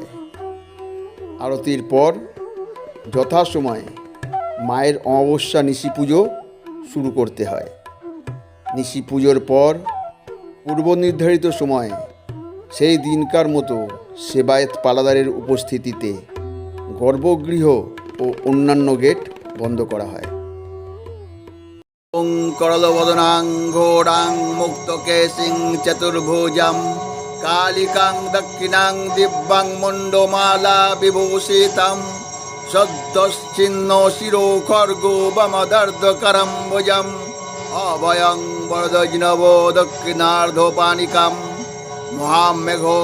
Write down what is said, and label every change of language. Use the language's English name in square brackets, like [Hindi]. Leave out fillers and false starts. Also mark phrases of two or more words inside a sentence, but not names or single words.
[Bangla] আরতির পর যথাসময়ে মায়ের অমাবস্যা নিশি পুজো শুরু করতে হয়। নিশি পুজোর পর পূর্ব নির্ধারিত সময়ে সেই দিনকার মতো সেবায়েত পালাদারের উপস্থিতিতে গর্ভগৃহ ও অন্যান্য গেট বন্ধ করা হয়। [Sanskrit] ওং করলবদনাং ঘোড়াং মুক্তকেশিং চতুর্ভুজাং কালিকাং দক্ষিণাং দিব্যাং মণ্ডমালা বিভূষিতাং সদ্যশ্চিন্ন শিরো খর্গো বমদর্ধকরম ভুজম অভয়ং বরদজিনব দক্ষিণার্ধপানিকাম মহামেঘো